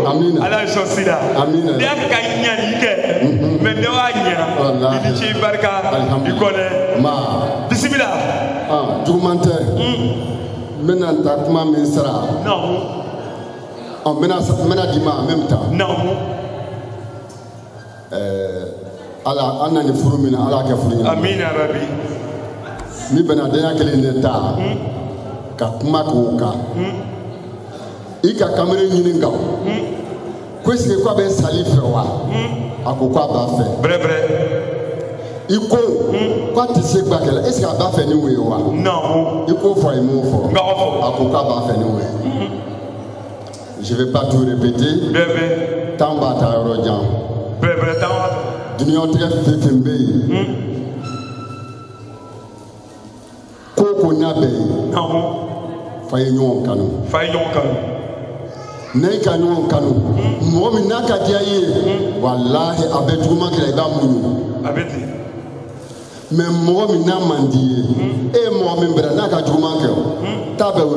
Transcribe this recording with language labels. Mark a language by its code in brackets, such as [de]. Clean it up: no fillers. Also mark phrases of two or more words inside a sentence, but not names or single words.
[bm] amina ala sɔn sida amina ne ka ɲani kɛ mais ne b'a ɲa I ni ce barika I kɔnɛ ma bisimila juguman tɛ n bɛna ta kuma min sara n bɛna di ma [fr] en même temps [bm] ala an na ni furu min na ala kɛ furu ɲuman [ar] آمين يا ربي [bm] ni bɛnadenya kelen de ta ka kuma k'o kan I ka kamalen ɲini kan ko [fr] est-ce que [bm] ko a bɛ sali fɛ wa a ko k'a b'a fɛ I ko k'a tɛ se gbakɛ la [fr] est-ce que [bm] a b'a fɛ ni o ye wa [fr] non [bm] I k'o fɔ a ye m'o fɔ a ko k'a b'a fɛ ni o ye [fr] je vais pas tout répéter [bm] temps b'a ta yɔrɔ jan Duniyatigɛ fɛn fɛn bɛ yen ko ko n'a bɛ yen fa ye ɲɔgɔn kanu n'a ka ɲɔgɔn kanu mɔgɔ min n'a ka diya I ye walahi a bɛ juguman kɛ I b'a muɲu mais mɔgɔ min n'a man di ye e ye mɔgɔ min bɛra n'a ka juguman kɛ t'a bɛ wuli